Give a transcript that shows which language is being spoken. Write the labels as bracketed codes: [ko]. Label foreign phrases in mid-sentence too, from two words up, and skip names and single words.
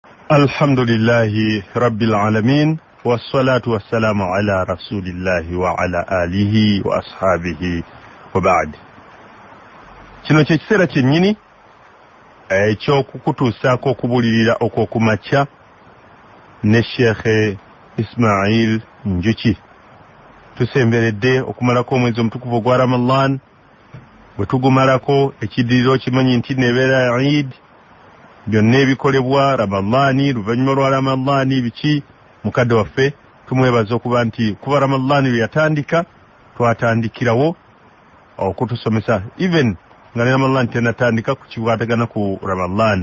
[ar] الحمد لله رب العالمين والصلاة والسلام على رسول الله وعلى آله وأصحابه وبعد. [lg] Kino kye kiseera kyennyini ekyokukutuusaako okubulirira okwokumakya ne Sheikh Ismail Njuki. Tusemberedde okumalako omwezi omutukuvu ogwa Ramadan, bwe tugumalako ekiddiriro kimanyi nti nebeera Eid, byonna ebikolebwa Ramadani, luvannyuma lwa Ramadani biki mukadde waffe tumwebaza okuba nti kuba Ramadani lwe yatandika twatandikirawo okutusomesa even nga ne Ramadani tenatandika ku kikwatagana ku Ramadani.